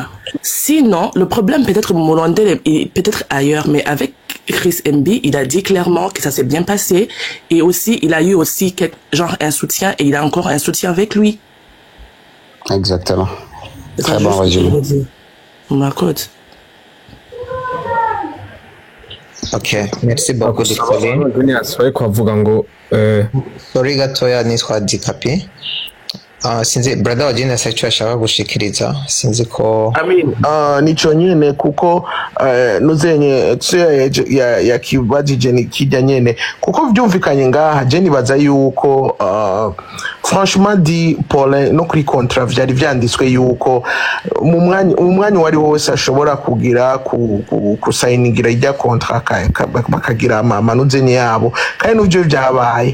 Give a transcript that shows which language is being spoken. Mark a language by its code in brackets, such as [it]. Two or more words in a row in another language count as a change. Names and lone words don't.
[fr] Sinon, le problème peut-être Molondel est peut-être ailleurs, mais avec Chris MB, il a dit clairement que ça s'est bien passé et aussi il a eu aussi genre un soutien et il a encore un soutien avec lui. Exactement. Très bon résumé. On code. Ok, merci beaucoup de Sorry [rn] gatoya nitwa [fr] Dikapi. [rn] Sinzi brother wa Genius actually ashaka gushikiriza sinzi ko nico nyene kuko nuzenye tse ya kibajije ni kijya nyene kuko byumvikanye ngaha je nibaza yuko franchement di Paulin no kuri contrat vyari vyanditswe yuko mu mwanya wari wose ashobora kugira kusayiningira ijya contrat bakagira amanuzenye yabo kandi n'ubyo byabaye